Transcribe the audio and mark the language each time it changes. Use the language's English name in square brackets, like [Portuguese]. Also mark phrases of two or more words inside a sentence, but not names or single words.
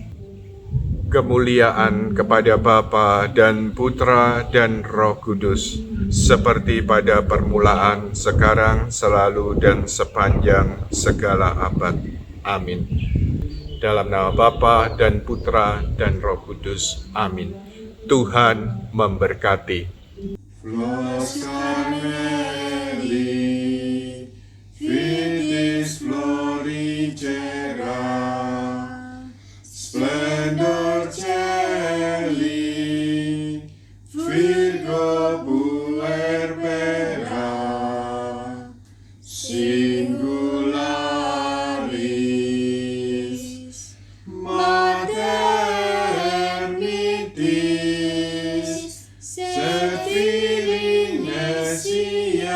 [Indonesian] Kemuliaan kepada Bapa dan Putra dan Roh Kudus, seperti pada permulaan, sekarang, selalu, dan sepanjang segala abad. Amin. Dalam nama Bapa dan Putra dan Roh Kudus. Amin. Tuhan memberkati. [Latin] Flos Carmeli, Vitis Florigera, Splendor Celi, Virgo Puerbera, Singularis, Mater Mitis, Sed Filii Nessi